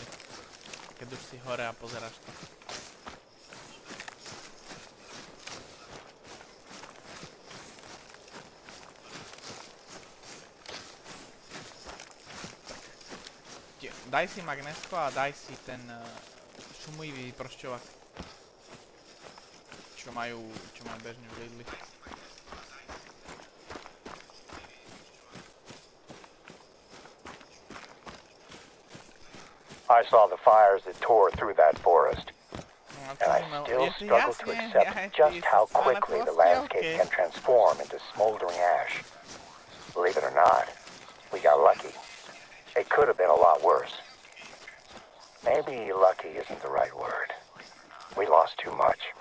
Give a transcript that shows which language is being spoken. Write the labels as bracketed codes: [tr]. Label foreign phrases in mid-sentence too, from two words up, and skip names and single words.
[sk] Keď už si hore a pozeráš to. Daj si magnesko a daj si ten šumivý vyprošťovák. Čo majú bežne v Lidli. [en] I saw the fires that tore through that forest, and I still struggle to accept just how quickly the landscape can transform into smoldering ash. Believe it or not, we got lucky. It could have been a lot worse. Maybe lucky isn't the right word. We lost too much.